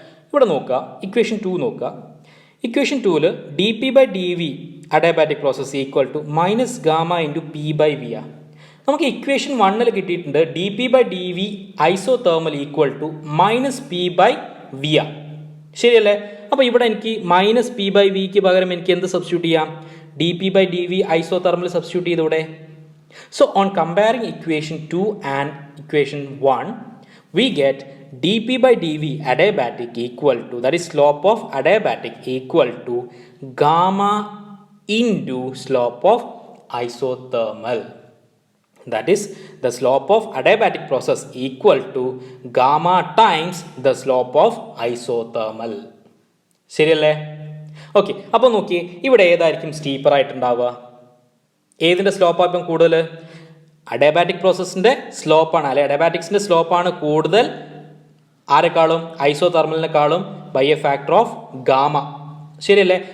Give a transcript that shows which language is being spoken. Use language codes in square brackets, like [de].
[ml] ഇവിടെ നോക്കുക, ഇക്വേഷൻ 2 നോക്കുക. Equation 2ൽ D P by D V adiabatic process equal to minus gamma into P by V ആ. നമുക്ക് equation 1ൽ കിട്ടിയിട്ടുണ്ട് D P by D V iso thermal equal to minus P by V ആ. ശരിയല്ലേ. അപ്പോൾ ഇവിടെ എനിക്ക് മൈനസ് പി ബൈ വിക്ക് പകരം എനിക്ക് എന്ത് സബ്സ്റ്റിറ്റ്യൂട്ട് ചെയ്യാം, D P by D V iso thermal substitute ചെയ്തൂടെ. [en] So on comparing equation 2 and equation 1, we get dp by dv adiabatic equal to, that is slope of adiabatic equal to gamma into slope of isothermal. That is the slope of adiabatic process equal to gamma times the slope of isothermal. [ml] ശരിയല്ലേ. Okay, അപ്പോൾ നോക്കിയേ ഇവിടെ ഏതായിരിക്കും steeper ആയിട്ടുണ്ടാവുക, ഏതിൻ്റെ സ്ലോപ്പാണ് ഇപ്പം കൂടുതൽ, adiabatic പ്രോസസ്സിൻ്റെ സ്ലോപ്പാണ് അല്ലെ, അഡയാബാറ്റിക്സിൻ്റെ സ്ലോപ്പാണ് കൂടുതൽ ആരെക്കാളും, ഐസോ തെർമലിനെക്കാളും [en] By a factor of gamma. [ml] ശരിയല്ലേ.